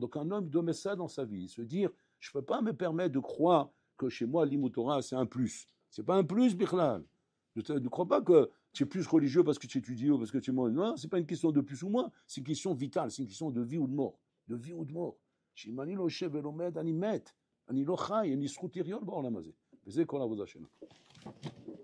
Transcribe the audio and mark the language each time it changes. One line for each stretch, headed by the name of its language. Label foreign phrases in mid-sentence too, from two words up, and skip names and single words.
French: Donc un homme doit mettre ça dans sa vie. Se dire, je ne peux pas me permettre de croire que chez moi, l'imotora, c'est un plus. C'est pas un plus, Bichlal. Ne crois pas que tu es plus religieux parce que tu étudies ou parce que tu es moins. Non, ce n'est pas une question de plus ou moins. C'est une question vitale. C'est une question de vie ou de mort. De vie ou de mort.
Hebrew: שאם אני לא יושב ולומד, אני מת, אני לא חי, אין לי זכות לחיות בעולם הזה. וזה כל העבודה שלנו.